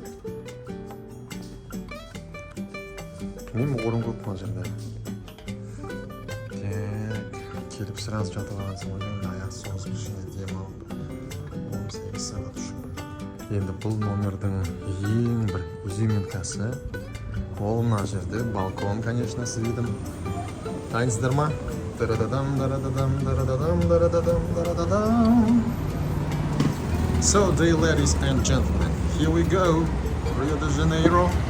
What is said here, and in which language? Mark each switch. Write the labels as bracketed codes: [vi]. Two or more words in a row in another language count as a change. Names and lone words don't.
[kk] Білмеймін, орын көп мына жерде. Келіп сразу жатып алғансың ойлаймын, аяқ созып кішкене дем алып 18 сағат ұшу. Енді бұл номердің ең бір изюминкасы. Ол мына жерде балкон, [ru] конечно, с видом. [kk] Дайынсыздар ма? [en] So, dear ladies and gentlemen, here we go, Rio de Janeiro.